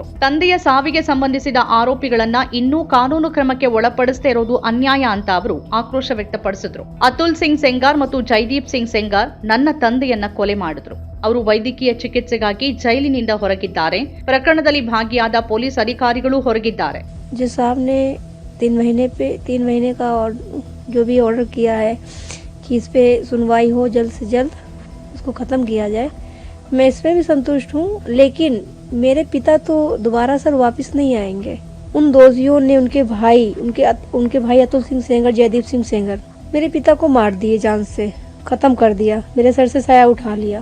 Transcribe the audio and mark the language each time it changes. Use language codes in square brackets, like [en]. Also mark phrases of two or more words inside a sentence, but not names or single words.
[kn] ತಂದೆಯ ಸಾವಿಗೆ ಸಂಬಂಧಿಸಿದ ಆರೋಪಿಗಳನ್ನ ಇನ್ನೂ ಕಾನೂನು ಕ್ರಮಕ್ಕೆ ಒಳಪಡಿಸದೇ ಇರೋದು ಅನ್ಯಾಯ ಅಂತ ಅವರು ಆಕ್ರೋಶ ವ್ಯಕ್ತಪಡಿಸಿದ್ರು. ಅತುಲ್ ಸಿಂಗ್ ಸೆಂಗಾರ್ ಮತ್ತು ಜೈದೀಪ್ ಸಿಂಗ್ ಸೆಂಗಾರ್ ನನ್ನ ತಂದೆಯನ್ನ ಕೊಲೆ ಮಾಡಿದ್ರು. ಅವರು ವೈದ್ಯಕೀಯ ಚಿಕಿತ್ಸೆಗಾಗಿ ಜೈಲಿನಿಂದ ಹೊರಗಿದ್ದಾರೆ. ಪ್ರಕರಣದಲ್ಲಿ ಭಾಗಿಯಾದ ಪೊಲೀಸ್ ಅಧಿಕಾರಿಗಳು ಹೊರಗಿದ್ದಾರೆ. [hi] जिस साहब ने 3 महीने का और जो भी ऑर्डर किया है कि इस पे सुनवाई हो, जल्द से जल्द उसको ख़त्म किया जाए, मैं इसमें भी संतुष्ट हूँ। लेकिन मेरे पिता तो दोबारा सर वापस नहीं आएंगे। उन दोषियों ने उनके भाई अतुल सिंह सेंगर, जयदीप सिंह सेंगर मेरे पिता को मार दिए, जान से ख़त्म कर दिया, मेरे सर से साया उठा लिया।